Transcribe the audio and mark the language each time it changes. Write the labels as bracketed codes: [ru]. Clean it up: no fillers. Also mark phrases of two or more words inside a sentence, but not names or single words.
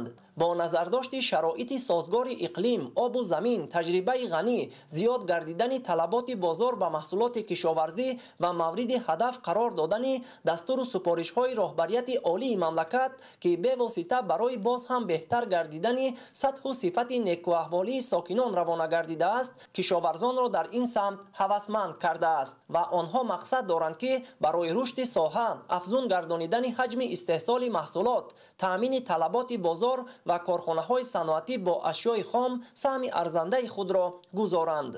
[tg] бо назардошти шароити созгори иқлим, обу замин, таҷрибаи ғанӣ, зиёд гардидани талаботи бозор ба маҳсулоти кишоварзӣ ва мавриди ҳадаф қарор додани дастуру супоришҳои роҳбарияти олии мамлакат ки бевосита барои боз ҳам беҳтар گردیدن سطح و صفت نیکواحوالی ساکنان روانه گردیده است. کشاورزان را در این سمت هوسمند کرده است و آنها مقصد دارند که برای رشد ساحه افزون گردانیدن حجم استحصال محصولات، تامین طلبات بازار و کارخانه‌های صنعتی با اشیاء خام سهم ارزنده خود را گذارند.